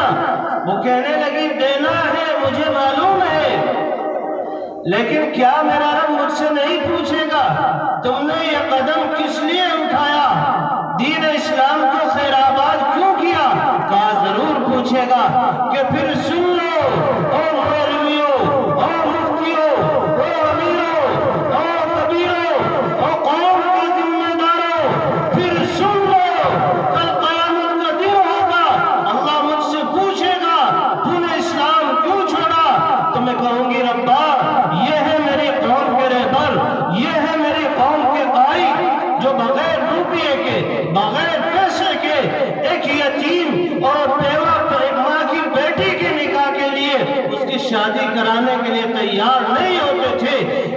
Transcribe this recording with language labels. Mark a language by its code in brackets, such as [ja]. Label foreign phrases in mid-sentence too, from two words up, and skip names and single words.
[ur] وہ کہنے لگی دینا ہے، مجھے معلوم ہے، لیکن کیا میرا رب مجھ سے نہیں پوچھے گا تم نے یہ قدم کس لیے اٹھایا، دین اسلام کو خیر آباد کیوں کیا؟ کہا ضرور پوچھے گا۔ کہ پھر سن لو او مولویو، او مفتیو، او امیرو، او کبیرو، او قوم کے ذمہ دارو، پھر سن لو، کل قیامت کا دن ہوگا، اللہ مجھ سے پوچھے گا تو نے اسلام کیوں چھوڑا؟ تو میں کہوں گی ربا یہ ہے میری قوم کے رہبر، یہ ہے میری قوم کے قائد، جو بغیر روپیے کے، بغیر پیسے کے ایک یتیم اور بیوہ ماں کی بیٹی کے نکاح کے لیے اس کی شادی کرانے کے لیے تیار نہیں ہوتے تھے۔